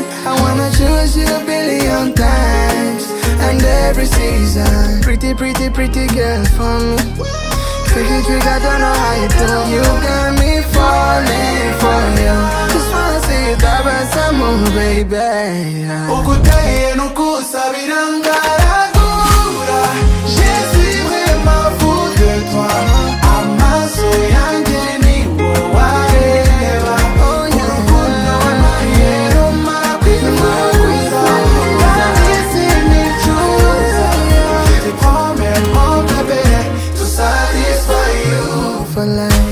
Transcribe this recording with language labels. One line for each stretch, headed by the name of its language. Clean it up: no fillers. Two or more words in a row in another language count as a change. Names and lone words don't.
English: I wanna choose you a billion times and every season. Pretty, pretty, pretty girl for me. Tricky, trick, I don't know how you do. You got me falling for you. Just wanna see you tabasamu, baby.
Kinyarwanda: Okuteye no kusabirangara.
French: Je suis vraiment fou de toi.
Kinyarwanda: Amaso yanjye ni wowe areba. Urukundo w'amayero umara kwifuza. Kandi sinicuza.
French: Je te promets mon bébé,
English: to satisfy you For life.